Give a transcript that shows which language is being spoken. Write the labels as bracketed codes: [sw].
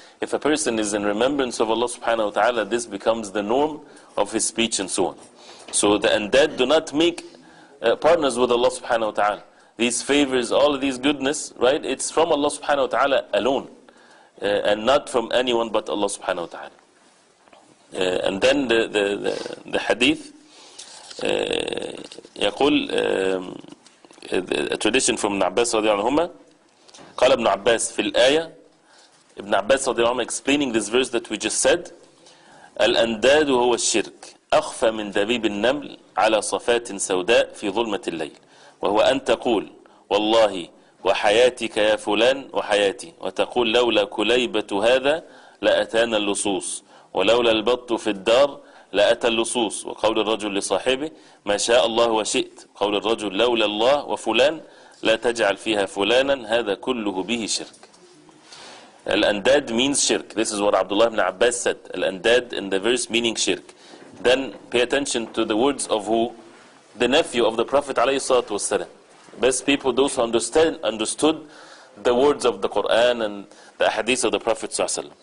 [en] If a person is in remembrance of Allah subhanahu wa ta'ala, this becomes the norm of his speech and so on. So the andad do not make partners with Allah subhanahu wa ta'ala. These favors, all of these goodness, right? It's from Allah subhanahu wa ta'ala alone, and not from anyone but Allah subhanahu wa ta'ala. And then the hadith, [ar] يقول, [en] a tradition from Ibn Abbas [ar] رضي الله عنهما, قال ابن عباس في الآية, [en] Ibn Abbas [ar] رضي الله عنه [en] explaining this verse that we just said, [ar] الأنداد هو الشرك أخفى من دبيب النمل على صفات سوداء في ظلمة الليل وهو أن تقول والله وحياتك يا فلان وحياتي وتقول لولا كليبة هذا لأتانا اللصوص ولولا البط في الدار لأتى اللصوص وقول الرجل لصاحبه ما شاء الله وشئت قول الرجل لولا الله وفلان لا تجعل فيها فلانا هذا كله به شرك. [en] Al-andad means shirk. This is what Abdullah ibn Abbas said. Al-andad in the verse meaning shirk. Then pay attention to the words of who? The nephew of the Prophet ﷺ. Best people, those who understood the words of the Quran and the hadith of the Prophet ﷺ.